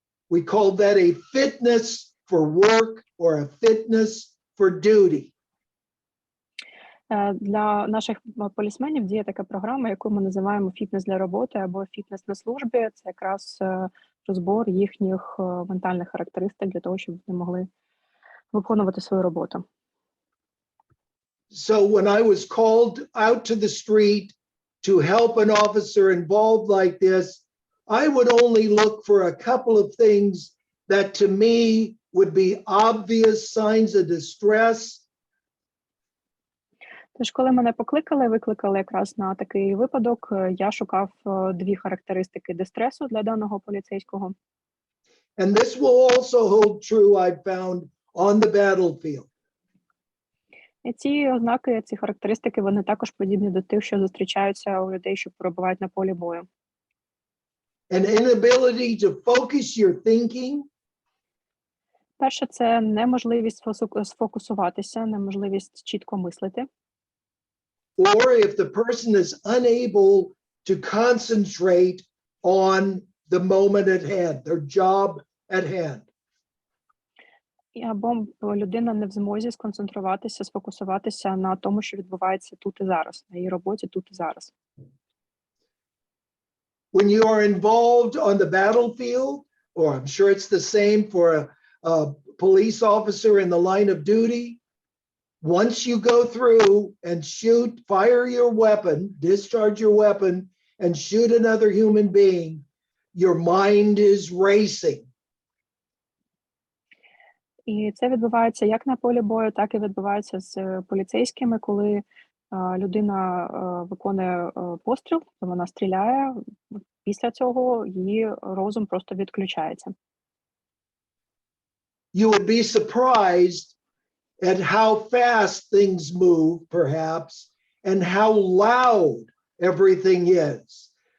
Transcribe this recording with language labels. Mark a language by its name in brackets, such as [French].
[English] We call that a fitness for work or a fitness for duty. [Ukrainian] Для наших полісменів діє така програма, яку ми називаємо «Фітнес для роботи» або «Фітнес на службі». Це якраз розбор їхніх ментальних характеристик для того, щоб вони могли виконувати свою роботу. [English] So when I was called out to the street to help an officer involved like this, I would only look for a couple of things that to me would be obvious signs of distress. [Ukrainian] Тож, коли мене викликали якраз на такий випадок, я шукав дві характеристики дистресу для даного поліцейського. [English] And this will also hold true, I've found, on the battlefield. [Ukrainian] І ці ознаки, ці характеристики, вони також подібні до тих, що зустрічаються у людей, що перебувають на полі бою. [English] An inability to focus your thinking, [Ukrainian] Перше, це неможливість сфокусуватися, неможливість чітко мислити. [English] or if the person is unable to concentrate on the moment at hand, their job at hand. [Ukrainian] Або людина не в змозі сконцентруватися, сфокусуватися на тому, що відбувається тут і зараз, на її роботі тут і зараз. [English] When you are involved on the battlefield, or I'm sure it's the same for a police officer in the line of duty, once you go through and shoot, fire your weapon, discharge your weapon, and shoot another human being, your mind is racing. [Ukrainian] І це відбувається як на полі бою, так і відбувається з поліцейськими, коли людина виконує постріл, вона стріляє, після цього її розум просто відключається. [English] You would be surprised at how fast things move, perhaps, and how loud everything is.